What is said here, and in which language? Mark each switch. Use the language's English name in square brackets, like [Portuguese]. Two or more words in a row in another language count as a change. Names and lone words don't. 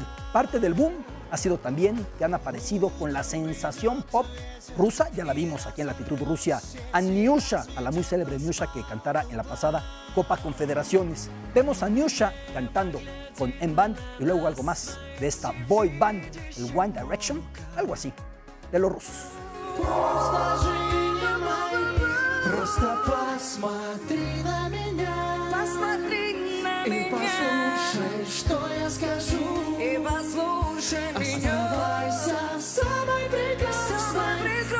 [Spanish] Parte del boom ha sido también que han aparecido con la sensación pop rusa, ya la vimos aquí en Latitud Rusia, a Nyusha, a la muy célebre Nyusha que cantara en la pasada Copa Confederaciones. Vemos a Nyusha cantando con M-Band y luego algo más de esta [English] boy band, [Spanish] el One Direction, algo así, de los rusos. [Russian] Просто посмотри на меня. Посмотри на меня. И послушай, что я скажу. И послушай меня. Оставайся самой прекрасной.